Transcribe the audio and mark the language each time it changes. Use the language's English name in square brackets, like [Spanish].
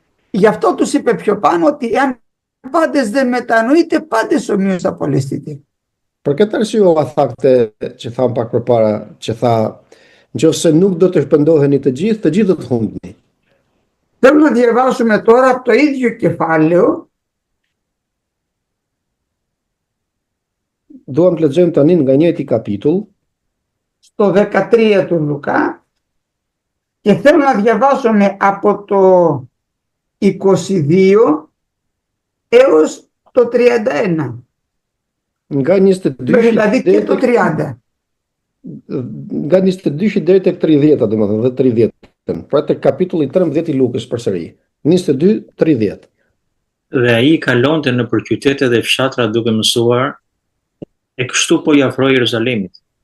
[Greek] Γι' αυτό τους είπε πιο πάνω ότι αν πάντες δεν μετανοείτε, πάντες ομοίως θα απολεστείτε. [Albanian] Për këtë arsye u thakte që tham pak përpara, që tha, nëse nuk do të shpëndoheni të gjithë do të humbni. [Greek] Θέλω να διαβάσουμε τώρα το ίδιο κεφάλαιο [Albanian] Duam të lexojmë tani nga njëjti kapitull, [Greek] στο 13 του Λουκά και θέλω να διαβάσουμε από το 22 έως το 31. [Albanian] nga 22 [Greek] Δηλαδή και το 30. [Albanian] Nga 22 deri tek 30, domethënë dhe 30. Pra tek kapitulli 13 i Lukës përsëri. [Greek] 22-30. [Albanian] Dhe ai kalonte nëpër qytete dhe fshatra duke mësuar, e kështu po i afroi Jeruzalemit.